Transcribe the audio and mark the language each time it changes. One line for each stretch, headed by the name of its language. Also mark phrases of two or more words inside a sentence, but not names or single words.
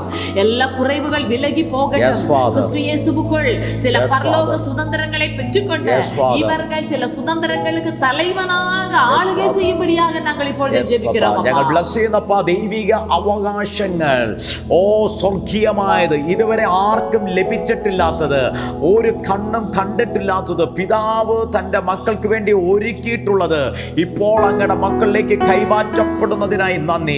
Tamil: எல்லா குறைவுகள் விலகி போகட்டும். கிறிஸ்து இயேசுவுக்குள் சில பரலோக சுதந்திரங்களை பெற்றுக்கொண்டு இவர்கள் சில சுதந்திரங்களுக்கு தலைவனாக ஆளுகை செய்யும்படியாக நாங்கள் இப்பொழுது ஜெபிக்கிறோம்.
Malayalam: ഞങ്ങൾ ബ്ലസ് ചെയ്യുന്നപ്പ ദൈവിക അവകാശങ്ങൾ സ്വർഗീയമായത് ഇതുവരെ ആർക്കും ലഭിച്ചിട്ടില്ലാത്തത് ഒരു കണ്ണും കണ്ടിട്ടില്ലാത്തത് പിതാവ് തന്റെ മക്കൾക്ക് വേണ്ടി ഒരുക്കിയിട്ടുള്ളത് ഇപ്പോൾ അങ്ങയുടെ മക്കളിലേക്ക് കൈമാറ്റപ്പെടുന്നതിനായി നന്ദി.